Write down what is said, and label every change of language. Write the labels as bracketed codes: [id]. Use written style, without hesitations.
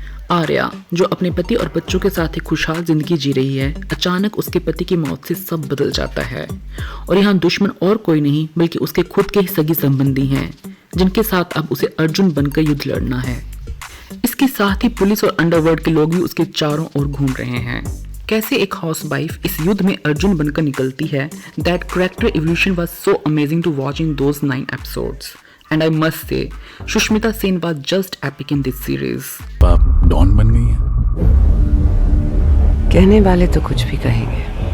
[hi] आर्या, जो अपने पति और बच्चों के साथ एक खुशहाल जिंदगी जी रही है, अचानक उसके पति की मौत से सब बदल जाता है और यहाँ दुश्मन और कोई नहीं बल्कि उसके खुद के ही सगी संबंधी हैं, जिनके साथ अब उसे अर्जुन बनकर युद्ध लड़ना है। इसके साथ ही पुलिस और अंडरवर्ल्ड के लोग भी उसके चारों ओर घूम रहे हैं। कैसे एक हाउसवाइफ इस युद्ध में अर्जुन बनकर निकलती है, [en] That character evolution was so amazing to watch in those 9 episodes. And I must say, Sushmita Sen was just epic in this series. [hi] आप डॉन बन गई हैं। कहने वाले तो कुछ भी कहेंगे।